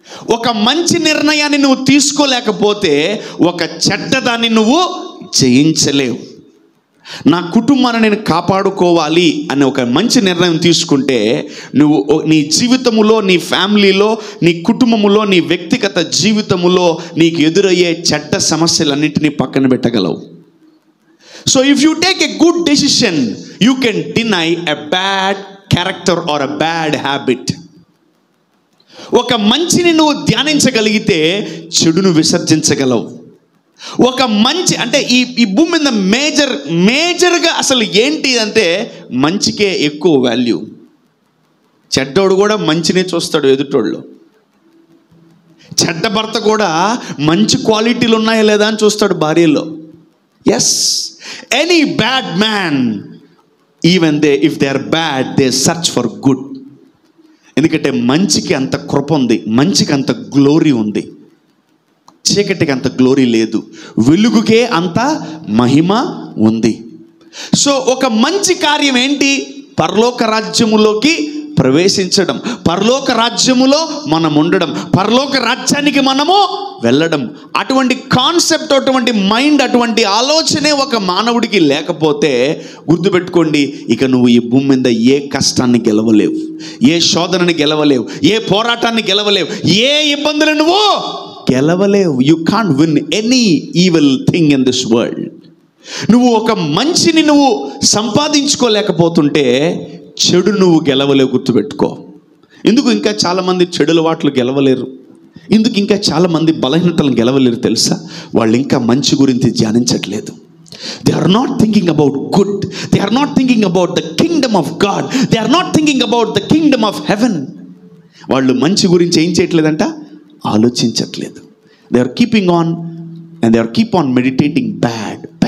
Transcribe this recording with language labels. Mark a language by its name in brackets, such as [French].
[Telugu] ఒక మంచి నిర్ణయాన్ని నువ్వు తీసుకోలేకపోతే ఒక చెడ్డదాన్ని నువ్వు జయించలేవు. నా కుటుంబాన్ని నేను కాపాడుకోవాలి అని ఒక మంచి నిర్ణయం తీసుకుంటే, నువ్వు నీ జీవితములో, నీ ఫ్యామిలీలో, నీ కుటుంబములో, నీ వ్యక్తిగత జీవితములో నీకు ఎదురయ్యే చెడ్డ సమస్యలన్నింటినీ పక్కన పెట్టగలవు. [English] So if you take a good decision, you can deny a bad character or a bad habit. [Telugu] ఒక మంచిని నువ్వు ధ్యానించగలిగితే చెడును విసర్జించగలవు. ఒక మంచి అంటే ఈ భూమి మీద మేజర్గా అసలు ఏంటి అంటే, మంచికే ఎక్కువ వాల్యూ. చెడ్డోడు కూడా మంచినే చూస్తాడు ఎదుటోళ్ళు. చెడ్డ భర్త కూడా మంచి క్వాలిటీలు ఉన్నాయా లేదా అని చూస్తాడు భార్యలో. [English] Yes, any bad man, even if they are bad, they search for good. [Telugu] ఎందుకంటే మంచికి అంత కృప ఉంది, మంచికి అంత గ్లోరీ ఉంది. చీకటికి అంత గ్లోరీ లేదు, వెలుగుకే అంత మహిమ ఉంది. సో ఒక మంచి కార్యం ఏంటి? పరలోక రాజ్యములోకి ప్రవేశించడం, పరలోక రాజ్యములో మనం ఉండడం, పరలోక రాజ్యానికి మనము వెళ్ళడం. అటువంటి కాన్సెప్ట్, అటువంటి మైండ్, అటువంటి ఆలోచనే ఒక మానవుడికి లేకపోతే, గుర్తుపెట్టుకోండి, ఇక నువ్వు ఈ భూమి మీద ఏ కష్టాన్ని గెలవలేవు, ఏ శోధనని గెలవలేవు, ఏ పోరాటాన్ని గెలవలేవు, ఏ ఇబ్బందులు నువ్వు గెలవలేవు. [English] You can't win any evil thing in this world. [Telugu] నువ్వు ఒక మంచిని నువ్వు సంపాదించుకోలేకపోతుంటే చెడు నువ్వు గెలవలేవు, గుర్తుపెట్టుకో. ఎందుకు ఇంకా చాలామంది చెడుల వాటిలు గెలవలేరు? ఎందుకు ఇంకా చాలామంది బలహీనతలను గెలవలేరు తెలుసా? వాళ్ళు ఇంకా మంచి గురించి ధ్యానించట్లేదు. [English] They are not thinking about good. They are not thinking about the kingdom of God. They are not thinking about the kingdom of heaven. [Telugu] వాళ్ళు మంచి గురించి ఏం చేయట్లేదంట? ఆలోచించట్లేదు. [English] They are keeping on and they are keep on meditating bad.